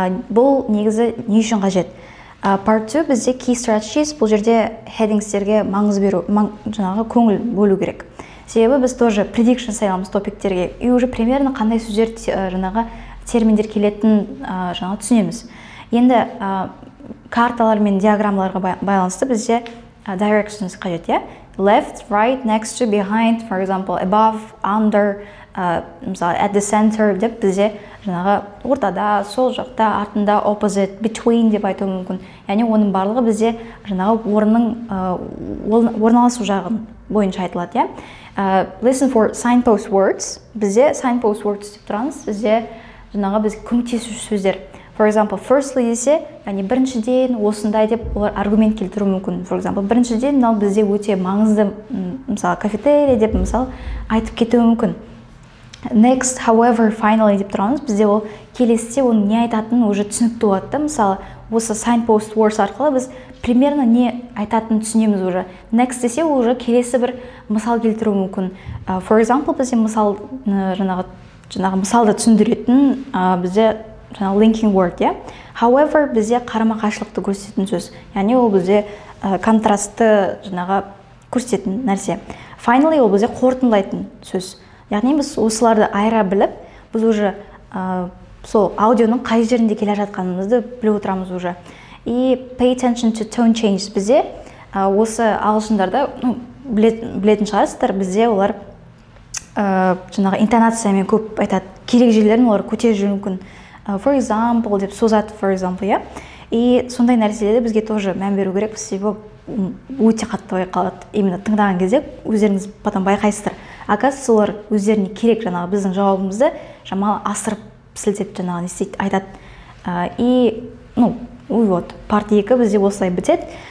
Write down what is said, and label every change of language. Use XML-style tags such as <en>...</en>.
<kk>Бұл негізі не үшін қажет? Part 2 бізде</kk> <en>key strategies,</en> <kk>бұл жерде headingsтерге маңыз беру, жаңағы көңіл бөлу керек. Себебі біз тоже prediction сайламыз топиктерге,</kk> <ru>и уже примерно</ru> <kk>қандай сөздер жаңағы терминдер келетін жаңағы түсінеміз. Енді карталар мен диаграммаларға байланысты бізде directions қажет, иә?</kk> <en>Left, right, next to, behind, for example, above, under, мысалы, at the center</en> <kk>деп бізде жаңағы ортада, сол жақта, артында,</kk> <en>opposite, between</en> <kk>деп айту мүмкін. Яғни оның барлығы бізде жаңағы орынның орналасу жағын бойынша айтылады, иә?</kk> <en>Listen for signpost words.</en> <kk>Бізде</kk> <en>signpost words</en> <kk>деп тұрамыз. Бізде жаңағы біз көмектесуші сөздер.</kk> <en>For example,</en> <kk>firstly десе, яғни біріншіден осындай деп олар аргумент келтіру мүмкін.</kk> <en>For example,</en> <kk>біріншіден мынау бізде өте маңызды, мысалы, кафетерия деп, мысалы, айтып кетуі мүмкін.</kk> <en>Next, however, finally</en> <kk>деп тұрамыз. Бізде ол келесіде оның не айтатынын уже түсінікті болады да. Мысалы, осы</kk> <en>signpost words</en> <kk>арқылы біз примерно не айтатынын түсінеміз уже. Next десе, ол уже келесі бір мысал келтіру мүмкін.</kk> <en>For example,</en> <kk>бізде мысал жаңағы мысалды түсіндіретін бізде жаңағы</kk> <en>linking word,</en> <kk>иә?</kk> <en>However,</en> <kk>бізде қарама-қайшылықты көрсететін сөз. Яғни ол бізде контрастты жаңағы көрсететін нәрсе.</kk> <en>Finally,</en> <kk>ол бізде қорытындылайтын сөз. Яғни біз осыларды айыра біліп, біз уже сол аудионың қай жерінде келе жатқанымызды біліп отырамыз уже.</kk> <en>И pay attention to tone change.</en> <kk>Бізде осы ағылшындарда, білетін шығарсыздар, бізде олар жаңағы интонациямен көп айтады. Керек жерлерін олар көтеріп жүру мүмкін.</kk> <en>For example</en> <kk>деп созады,</kk> <en>for example, иә?</en> <kk>И сондай нәрселерді бізге тоже мән беру керек, себебі өте қатты байқалады. Именно тыңдаған кезде өздеріңіз потом байқайсыздар. Оказывается, олар өздеріне керек жаңағы біздің жауабымызды шамалы асырып сілтеп жаңағы не істейді, айтады.</kk> <ru>И, вот,</ru> <kk>парт 2 бізде осылай бітеді.</kk>